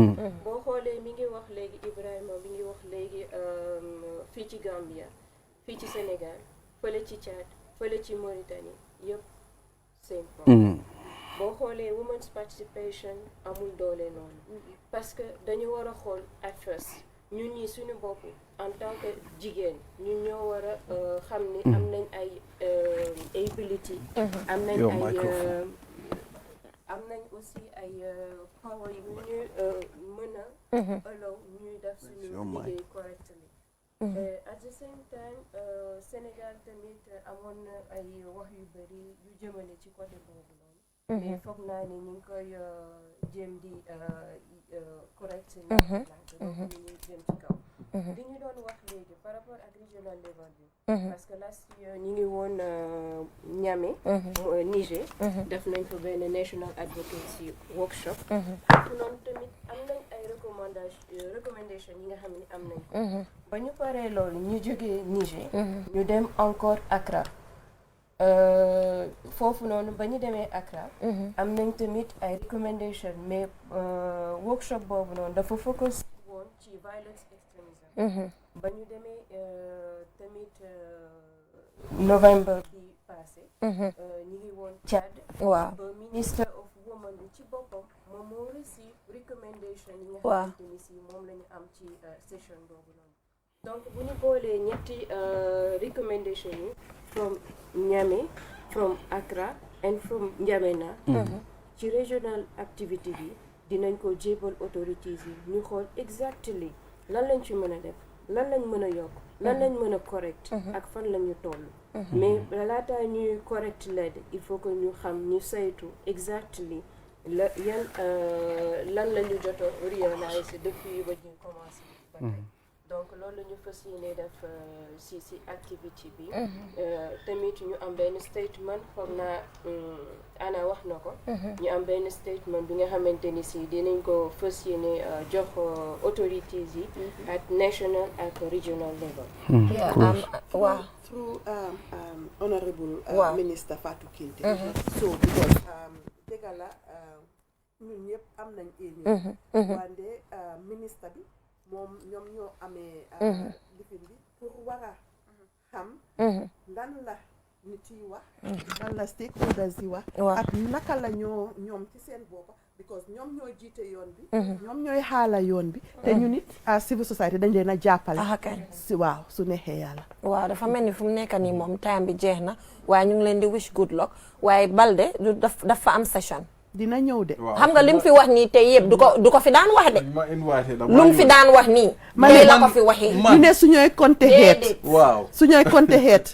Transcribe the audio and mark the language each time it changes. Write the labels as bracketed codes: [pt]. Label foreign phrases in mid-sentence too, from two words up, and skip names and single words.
[wo] boo xoolee mi ngi wax léegi Ibrahima mi ngi wax léegi fii ci Gambia fii ci Sénégal fële ci Tchad fële ci Mauritanie yëpp same problème boo xoolee [en] women's participation [wo] amul doole noonu [fr] parce que [wo] dañu war a xool [en] at first [wo] ñun ñii suñu bopp [fr] en tant que [wo] jigéen ñun ñoo war a xam ni am nañ ay ability am nañ ay am nañ aussi ay power yu ñu mën a allow ñuy def suñu liggéey correctly [en] at the same time [wo] Sénégal tamit amoon na ay wax yu bëri yu jëmale ci côté boobu noonu mais foog naa ni ñu ngi koy jéem di correct donc ñu ngi jëm ci kaw li ñu doon wax léegi [fr] par rapport [wo] ak [en] regional level [wo] bi [fr] parce que [en] last year [wo] ñu ngi woon Niamey Niger def nañ fa benn [en] national advocacy workshop [wo] foofu noonu tamit am nañ ay recommandation yi nga xam ne am nañ ko ba ñu paree loolu ñu jógee Niger ñu dem encore Accra foofu noonu ba ñu demee Accra am nañ tamit ay recommandation mais workshop boobu noonu dafa focus woon ci [en] violence extremism [wo] ba ñu demee tamit novembre bi passé ñu ngi woon Tchad waaw ba [en] minister of women [wo] bi ci boppam moom moo receive recommendation yi nga xamante ni si moom la ñu am ci session boobu noonu donc bu ñu boolee ñetti recommendation yi from Niamey from Accra [en] and from [wo] N'Djamena ci [en] regional activity [wo] bi dinañ ko jébal authorities yi ñu xool exactly lan lañ ci mën a def lan lañ mën a yokk lan lañ mën a correct ak fan lañu toll mais laata ñuy correct lead [fr] il faut que [wo] ñu xam ñu saytu exactly la yan lan la ñu jot a réaliser depuis ba ñu commencé ba tey donc loolu la ñu fas yéene def si activité bi tamit ñu am benn statement foog naa Anna wax na ko ñu am benn statement bi nga xamante ni si dinañ ko fas yéene jox authorities yi [en] at national [wo] ak [en] regional level [wo] waaw [en] through honorable minister [wo] Fatou Kinte so because dëgg la ñun ñëpp am nañ éni wante ministre bi moom ñoom ñoo amee lifin bi pour war a xam lan la nit yi wax lan la stakeholders yi wax ak naka la ñoom ci seen boppa because ñoom ñoo jiite yoon bi ñoom ñooy xaala yoon bi te ñu nit à [en] civil society [wo] dañ leen a jàppale si waaw su neexee yàlla waaw dafa mel ni fu mu nekk nii moom time bi jeex na waaye ñu ngi leen di [en] wish good luck [wo] waaye Balde dafa am session dina ñëw de xam nga lim fi wax nii te yëpp du ko fi daan wax de lu fi daan wax nii tey la ko fi waxee ñu ne suñooy compter xeet waaw suñooy compter xeet